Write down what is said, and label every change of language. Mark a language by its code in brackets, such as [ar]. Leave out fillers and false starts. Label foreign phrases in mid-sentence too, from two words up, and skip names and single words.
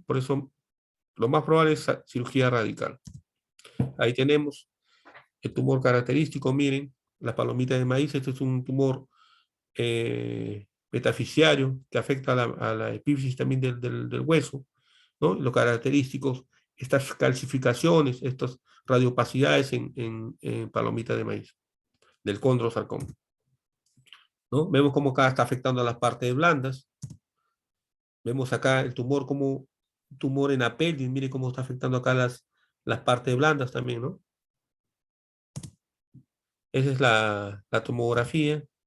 [es] Por eso lo más probable es cirugía radical. Ahí tenemos el tumor característico, miren, la palomita de maíz. Este es un tumor metaficiario que afecta a la epífisis también del hueso, ¿no? Los característicos, estas calcificaciones, estas radiopacidades en palomita de maíz, del condrosarcoma, ¿no? Vemos cómo acá está afectando a las partes blandas. Vemos acá el tumor como tumor en la pelvis, mire cómo está afectando acá las partes blandas también, ¿no? Esa es la tomografía.